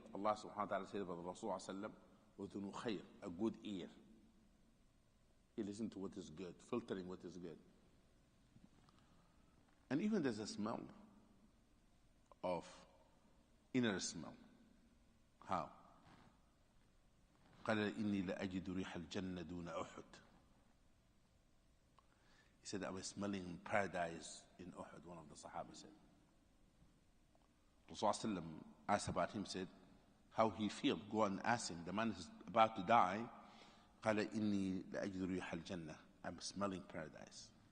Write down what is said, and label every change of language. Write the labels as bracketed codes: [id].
[en] Allah subhanahu wa ta'ala said about Rasul sallam, udhunu khayr, a good ear. You listen to what is good, filtering what is good. And even there's a smell of inner smell. How? [ar] قال إني لأجد ريح الجنة دون أحد. [en] He said, I was smelling paradise in Uhud, one of the Sahaba said. Rasulullah asked about him, said, how he feel? Go and ask him. The man is about to die. [ar] قال إني لأجد ريح الجنة. [en] I'm smelling paradise.